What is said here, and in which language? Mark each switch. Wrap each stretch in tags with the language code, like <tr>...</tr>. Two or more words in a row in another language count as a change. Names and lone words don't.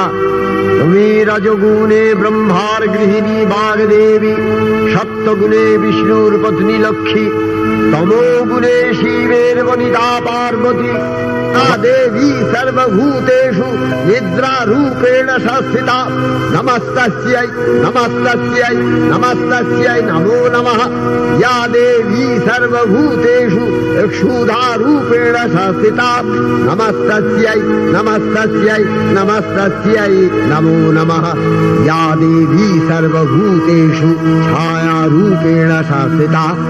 <bn>তুমি রজগুণে ব্রহ্মার গৃহিণী বাগদেবী, সত্যগুণে বিষ্ণুর পত্নী লক্ষ্মী, তমোগুণে শিবের বনিতা পার্বতী।</bn> <sa>দেবী সর্বভূতেষু নিদ্রা রূপেণ সংস্থিতা। নমস্তস্यै নমস্তস্यै নমস্তস্यै নমো নমঃ। या देवी सर्वभूतेषु क्षुधा रूपेण संस्थिता। नमस्तस्यै नमस्तस्यै नमस्तस्यै नमो नमः। या देवी सर्वभूतेषु छाया रूपेण संस्थिता।</sa>